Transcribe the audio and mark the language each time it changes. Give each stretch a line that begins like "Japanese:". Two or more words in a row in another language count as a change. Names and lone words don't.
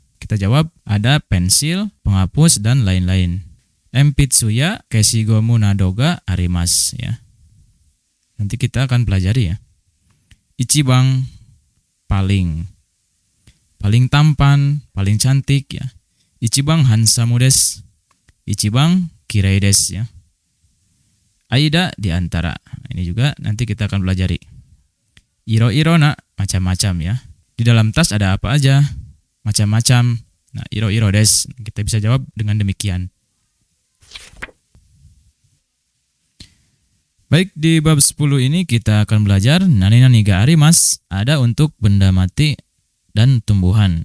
Indonesian: Kita jawab, ada pensil, penghapus, dan lain-lain.
Japanese: 鉛筆や、消しゴムなどがありますや.
Indonesian: Nanti kita akan pelajari ya. Ichibang, paling. Paling tampan, paling cantik ya.
Japanese: 一番ハンサムです. 一番きれいですや。間
Indonesian: di antara. Ini juga nanti kita akan pelajari.
Japanese: 色々な,
Indonesian: macam-macam ya. Di dalam tas ada apa aja? Macam-macam.
Japanese: Nah, 色々です.
Indonesian: Kita bisa jawab dengan demikian. Baik, di bab 10 ini kita akan belajar
Japanese: 何々があります,
Indonesian: ada untuk benda mati dan tumbuhan.